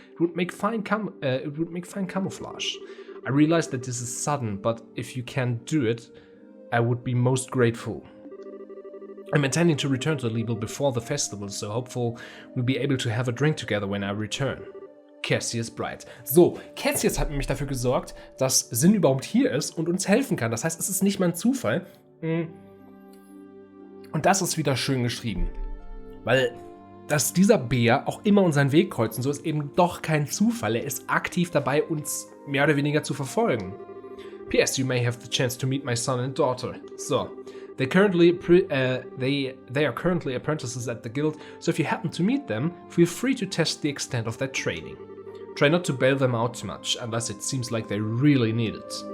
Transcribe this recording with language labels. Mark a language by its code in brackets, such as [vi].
[en] It would make fine camouflage. I realize that this is sudden, but if you can do it, I would be most grateful. I'm intending to return to Libo before the festival, so hopeful we'll be able to have a drink together when I return. Cassius Bright. [de] So, Cassius hat nämlich dafür gesorgt, dass Sin überhaupt hier ist und uns helfen kann. Das heißt, es ist nicht mal ein Zufall. Und das ist wieder schön geschrieben. Weil, dass dieser Bär auch immer unseren Weg kreuzt, so ist eben doch kein Zufall. Er ist aktiv dabei, uns mehr oder weniger zu verfolgen. [en] P.S. You may have the chance to meet my son and daughter. So, they are currently apprentices at the guild, so if you happen to meet them, feel free to test the extent of their training. Try not to bail them out too much, unless it seems like they really need it.